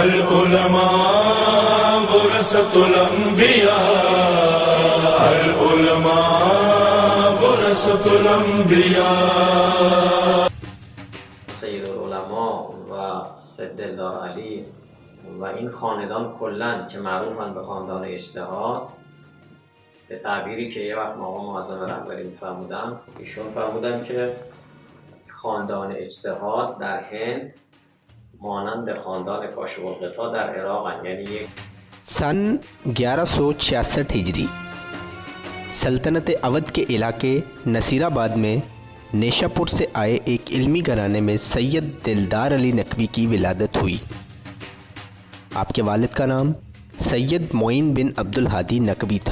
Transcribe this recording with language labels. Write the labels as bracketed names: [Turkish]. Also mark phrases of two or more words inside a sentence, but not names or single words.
[Arabic] العلماء ورثۃ الانبیاء، العلماء ورثۃ الانبیاء. [Persian] سید العلماء و سید دلدار علی و این خاندان کلاً که معروفن به خاندان اجتهاد، به تعبیری که یه وقت آقا معظم رهبری می‌فرمودن، ایشون فرمودن که خاندان اجتهاد در هند مانند خاندان کاشف الغطا در عراق ہیں. [Urdu] یعنی یہ سن 1166 ہجری سلطنت اودھ کے علاقے نصیر آباد میں نیشا پور سے آئے ایک علمی گھرانے میں سید دلدار علی نقوی کی ولادت ہوئی. آپ کے والد کا نام سید معین بن عبدالہادی نقوی تھا.